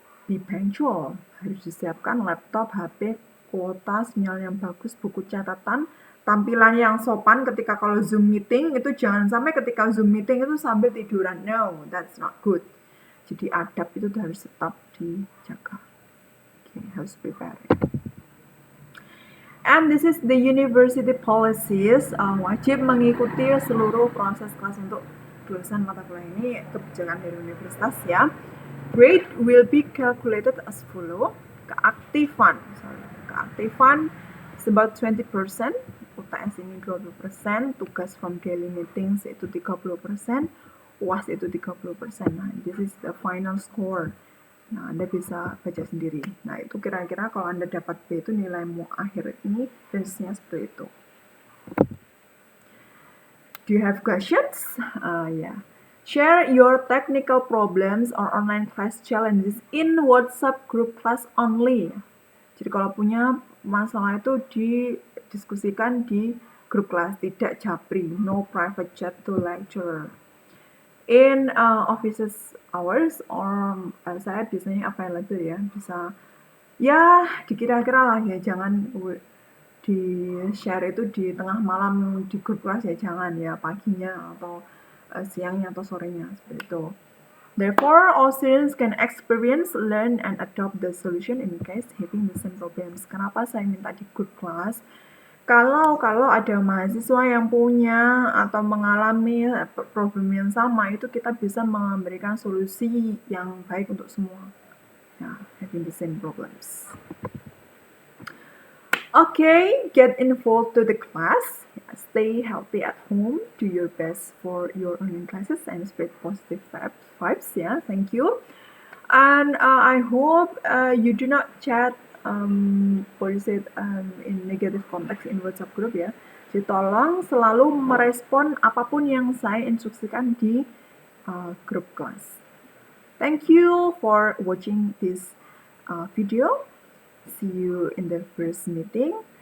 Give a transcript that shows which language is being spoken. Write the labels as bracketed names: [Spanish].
[English] Be punctual, [Indonesian] harus disiapkan laptop, HP, kuota, sinyal yang bagus, buku catatan, tampilan yang sopan ketika kalau Zoom meeting itu jangan sampai ketika Zoom meeting itu sambil tiduran. [English] No, that's not good. [Indonesian] Jadi adab itu harus tetap dijaga. Okay, harus prepare. [English] And this is the university policies. [Indonesian] Wajib mengikuti seluruh proses kelas untuk kelulusan mata kuliah ini, kebijakan dari universitas ya. [English] Grade will be calculated as follow. [Indonesian] Keaktifan [English] is about [Indonesian] 20%, UTS ini 20%, tugas [English] from daily meetings [Indonesian] itu 30%, UAS itu 30%. [English] Nah, this is the final score. [Indonesian] Nah, Anda bisa baca sendiri. Nah, itu kira-kira kalau Anda dapat B itu nilaimu akhir ini, range-nya seperti itu. [English] Do you have questions? Yeah. Share your technical problems or online class challenges in WhatsApp group class only. [Indonesian] Jadi kalau punya masalah itu didiskusikan di grup kelas, tidak japri, [English] no private chat to lecturer. In offices hours or [Indonesian] saya biasanya available ya, bisa ya dikira-kira lah ya, jangan di share itu di tengah malam di grup kelas ya, jangan ya, paginya atau siangnya atau sorenya seperti itu. [English] Therefore, all students can experience, learn, and adopt the solution in case having the same problems. [Indonesian] Kenapa saya minta di group class? Kalau ada mahasiswa yang punya atau mengalami problem yang sama, itu kita bisa memberikan solusi yang baik untuk semua. [English] Nah, having the same problems. Okay, get involved to the class. Stay healthy at home. Do your best for your online classes and spread positive vibes. Yeah, thank you. And I hope you do not chat in negative context in WhatsApp group ya. [Indonesian] Jadi tolong selalu merespon apapun yang saya instruksikan di grup kelas. [English] Thank you for watching this video. See you in the first meeting.